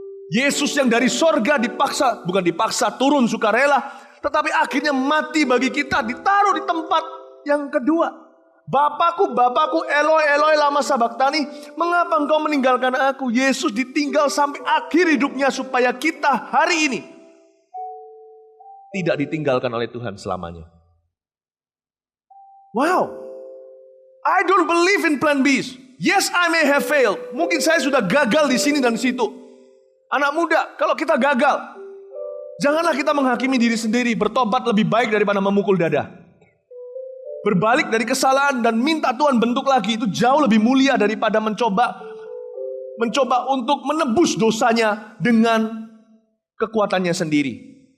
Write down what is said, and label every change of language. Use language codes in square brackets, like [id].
[id] Yesus yang dari sorga bukan dipaksa turun sukarela, tetapi akhirnya mati bagi kita, ditaruh di tempat yang kedua. Bapakku, [arc] Eloi, Eloi lama sabaktani, [id] mengapa engkau meninggalkan aku? Yesus ditinggal sampai akhir hidupnya supaya kita hari ini tidak ditinggalkan oleh Tuhan selamanya. [en] Wow, I don't believe in plan B. Yes, I may have failed. [id] Mungkin saya sudah gagal di sini dan di situ. Anak muda, kalau kita gagal, janganlah kita menghakimi diri sendiri. Bertobat lebih baik daripada memukul dada. Berbalik dari kesalahan dan minta Tuhan bentuk lagi itu jauh lebih mulia daripada mencoba untuk menebus dosanya dengan kekuatannya sendiri.